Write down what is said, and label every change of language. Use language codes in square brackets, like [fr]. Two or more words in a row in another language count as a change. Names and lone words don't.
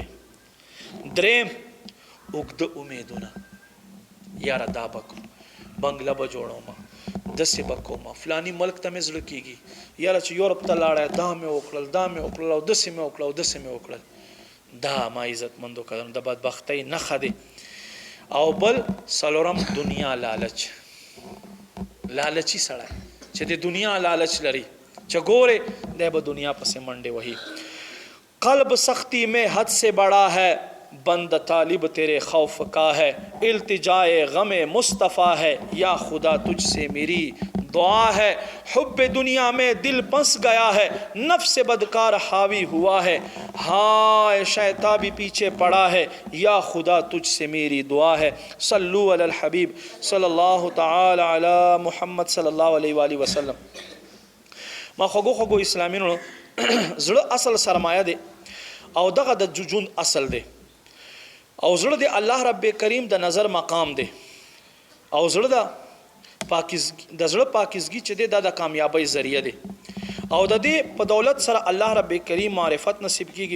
[ps] دریم اوږده امیدونه، یاره دا بکو بنگله به جوړوم، داسې به کوم، فلانی ملک ته مې زړه کېږي، یاره چې یورپ ته لاړی دا مې وکړل او داسې مې وکړل. دا ما عزت مندو قدم د بدبختۍ نښه دی. او بل څلورم دنیا لالچ، لالچی سړی چې د دنیا لالچ لري چې ګوره دی به دنیا پسې منډې وهي. [ur] قلب سختی میں حد سے بڑا ہے بند طالب تیرے خوف کا ہے، التجائے غم مصطفیٰ ہے یا خدا تجھ سے میری دعا ہے، حب دنیا میں دل پنس گیا ہے نفس بدکار حاوی ہوا ہے، ہائے شیطان بھی پیچھے پڑا ہے یا خدا تجھ سے میری دعا ہے. [ar] صلو علی الحبیب صلی اللہ تعالی علی محمد صلی اللہ علیہ وآلہ وسلم. [ps] ما خوږو اسلامینو زړه اصل سرمایه دی او دغه د جون اصل دی او زړه د الله رب کریم د نظر مقام دی او زړه د زړه پاکیزګي چې دی دا د کامیابی ذریعہ دی او د دې په دولت سره الله رب کریم معرفت نصیب کیږي.